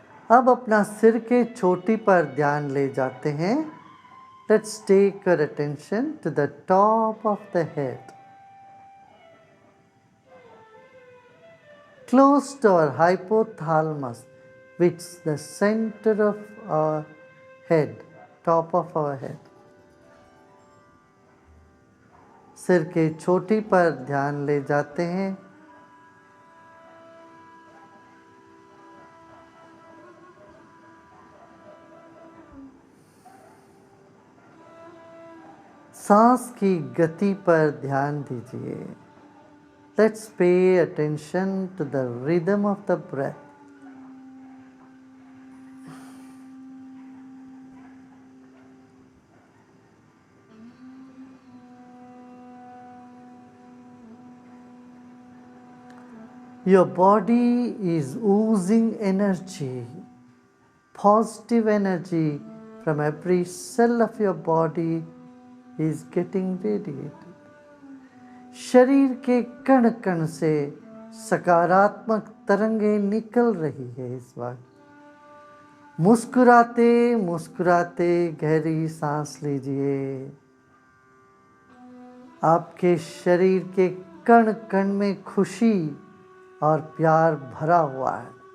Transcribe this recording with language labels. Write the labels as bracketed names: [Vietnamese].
[Hindi] अब अपना सिर के चोटी पर ध्यान ले जाते हैं. [English] Let's take our attention to the top of the head. Close to our hypothalamus, which is the center of our head, top of our head. [Hindi] सिर के चोटी पर ध्यान ले जाते हैं. सांस की गति पर ध्यान दीजिए. [English] Let's pay attention to the rhythm of the breath. Your body is oozing energy, positive energy from every cell of your body is getting radiated. [Hindi] शरीर के कण कण से सकारात्मक तरंगें निकल रही है इस वक्त. मुस्कुराते मुस्कुराते गहरी सांस लीजिए. आपके शरीर के कण कण में खुशी और प्यार भरा हुआ है.